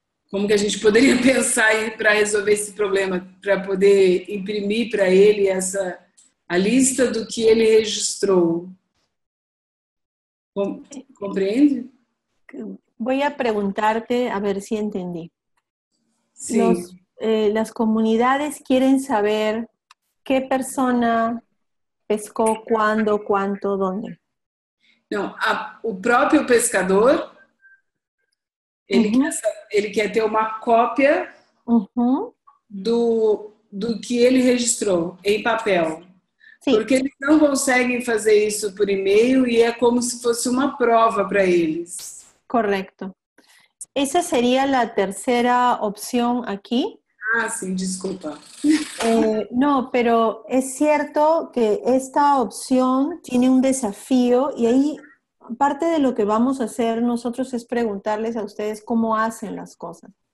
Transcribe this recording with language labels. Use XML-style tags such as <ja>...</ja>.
<pt>Como que a gente poderia pensar para resolver esse problema, para poder imprimir para ele a lista do que ele registrou? ¿Compreende?</pt> <es>Voy a preguntarte a ver si entendí. Sí. Las comunidades quieren saber qué persona pescó, cuándo, cuánto, dónde.</es> <pt>Não, o próprio pescador, ele quer ter uma cópia do que ele registrou em papel. Sim. Porque eles não conseguem fazer isso por e-mail e é como se fosse uma prova para eles.</pt> <es>Correcto. Esa sería la tercera opción aquí. Ah, sí, disculpa. No, pero es cierto que esta opción tiene un desafío y ahí parte de lo que vamos a hacer nosotros es preguntarles a ustedes cómo hacen las cosas.</es>